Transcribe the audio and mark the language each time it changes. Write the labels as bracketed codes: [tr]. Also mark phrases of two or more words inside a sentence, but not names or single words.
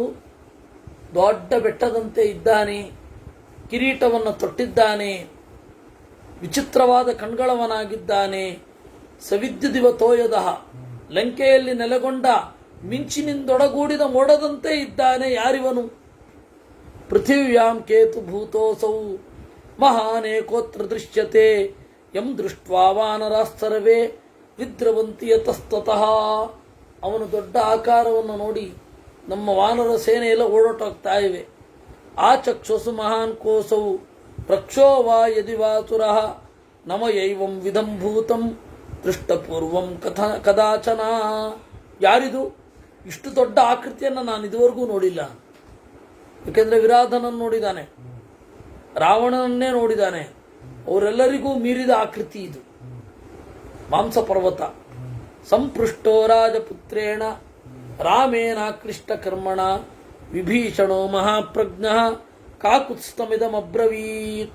[kn] ದೊಡ್ಡ ಬೆಟ್ಟದಂತೆ ಇದ್ದಾನೆ, ಕಿರೀಟವನ್ನು ತೊಟ್ಟಿದ್ದಾನೆ, ವಿಚಿತ್ರವಾದ ಕಣ್ಗಳವನಾಗಿದ್ದಾನೆ. ಸವಿದ್ಯುದಿವತೋಯದಃ, ಲಂಕೆಯಲ್ಲಿ ನೆಲೆಗೊಂಡ ಮಿಂಚಿನಿಂದೊಡಗೂಡಿದ ಮೋಡದಂತೆ ಇದ್ದಾನೆ. [sa] ಯಾರಿವನು? ಪೃಥಿವ್ಯಾಂ ಕೇತು ಭೂತೋಸೌ ಮಹಾನೇಕೋತ್ರ ದೃಶ್ಯತೆ ಯಂ ದೃಷ್ಟ್ವಾ ವಾನರಾಸ್ತರವೇ ವಿದ್ರವಂತಿ ಯತಸ್ತತಃ. [kn] ಅವನು ದೊಡ್ಡ ಆಕಾರವನ್ನು ನೋಡಿ ನಮ್ಮ ವಾನರ ಸೇನೆ ಎಲ್ಲ ಓಡೋಟೋಗ್ತಾ ಇವೆ. [sa] ಆ ಚಕ್ಷುಸು ಮಹಾನ್ ಕೋಸೌ ಪ್ರಕ್ಷೋ ವಾ ಯದಿ ವಾತುರಃ ನಮಯೈವಂ ವಿಧಂ ಭೂತಂ ದೃಷ್ಟಪೂರ್ವಂ ಕದಾಚನ. [kn] ಯಾರಿದು? ಇಷ್ಟು ದೊಡ್ಡ ಆಕೃತಿಯನ್ನು ನಾನು ಇದುವರೆಗೂ ನೋಡಿಲ್ಲ. ಯಾಕೆಂದ್ರೆ ವಿರಾಧನನ್ನು ನೋಡಿದ್ದಾನೆ, ರಾವಣನನ್ನೇ ನೋಡಿದ್ದಾನೆ. ಅವರೆಲ್ಲರಿಗೂ ಮೀರಿದ ಆಕೃತಿ ಇದು. ಮಾಂಸ ಪರ್ವತ. [sa] ಸಂಪೃಷ್ಟೋ ರಾಜಪುತ್ರೇಣ ರಾಮೇನಾಕ್ಲಿಷ್ಟ ಕರ್ಮಣ ವಿಭೀಷಣೋ ಮಹಾಪ್ರಜ್ಞ ಕಾಕುತ್ಸ್ಥಮಿದಮಬ್ರವೀತ್.